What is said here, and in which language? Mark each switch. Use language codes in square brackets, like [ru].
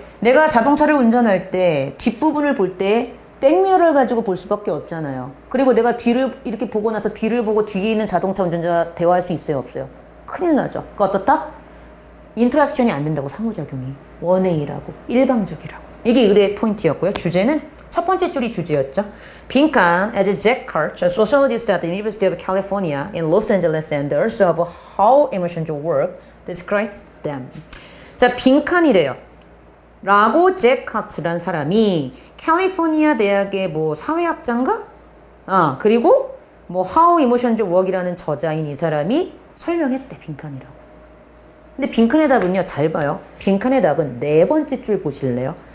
[ko] 내가 자동차를 운전할 때 뒷부분을 볼 때 백미러를 가지고 볼 수밖에 없잖아요. 그리고 내가 뒤를 이렇게 보고 나서 뒤를 보고 뒤에 있는 자동차 운전자와 대화할 수 있어요? 없어요? 큰일 나죠. 그러니까 어떻다? 인터랙션이 안 된다고 상호작용이. 원웨이라고. 일방적이라고. 이게 의뢰의 포인트였고요. 주제는 첫 번째 줄이 주제였죠. [en] 빈칸, as Jack Kirch, a sociologist at the University of California in Los Angeles and the author of How Emotions Work, describes them. [ko] 자, 빈칸이래요. 라고 잭 카츠란 사람이 캘리포니아 대학의 뭐 사회학자인가? 그리고 뭐 How Emotions Work이라는 저자인 이 사람이 설명했대, 빈칸이라고. 근데 빈칸의 답은요, 잘 봐요. 빈칸의 답은 네 번째 줄 보실래요?